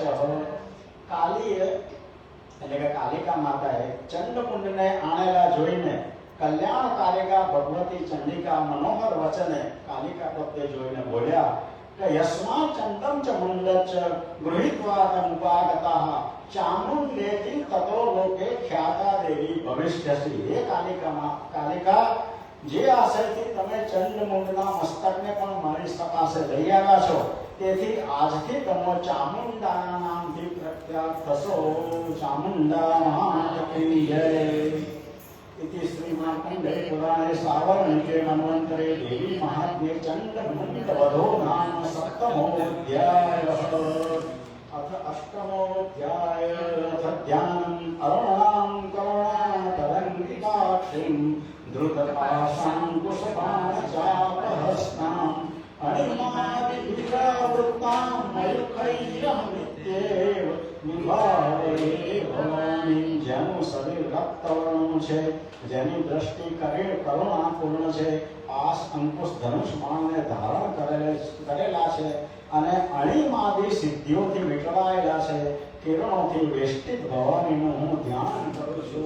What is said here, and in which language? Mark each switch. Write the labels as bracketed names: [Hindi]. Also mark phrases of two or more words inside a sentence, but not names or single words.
[Gujarati] કાલીએ એટલે કે કાલિકા માતાએ ચંડમુંડને આણેલા જોઈને કલ્યાણકારિકા ભગવતી ચંડિકા મનોહર વચને કાલિકા પ્રત્યે જોઈને બોલ્યા કે [Sanskrit] યસ્મા ચંદમ ચ મુંડ ચ ગૃહીત્વા તમુપાગતઃ ચામુંડેતિ તતો લોકે ખ્યાતા દેવી ભવિષ્યસી. [Gujarati] હે કાલિકા, જે આશયથી તમે ચંડમુંડના મસ્તકને પણ મારી પાસે લઈ આવ્યા છો, તેથી આજથી તમે ચામુંડાના નામથી પ્રખ્યાત થશો. ચામુંડા મહાકી જય. [Sanskrit] इति श्रीमार्कण्डे पुराणे सावर्णिके मन्वन्तरे देवी महात्म्ये चण्डमुण्डवधो नाम सप्तमोऽध्यायः. अथ अष्टमोऽध्यायः. ध्यानम् अरुणां करुणातरङ्गिताक्षीं धृतपाशाङ्कुशपाणचापहस्ताम् अणिमादिवीरावृत्तां मयूखैरहमित्येव નિભાવે ભવાની. [Gujarati] જેનું શરીર રક્તવર્ણનું છે, જેની દ્રષ્ટિ કરુણાપૂર્ણ છે, પાસ અંકુશ ધનુષ બાણને ધારણ કરેલા છે અને અણિમાદી સિદ્ધિઓથી વીંટળાયેલા છે, કિરણોથી વેષ્ટિત ભવાનીનું હું ધ્યાન કરું છું.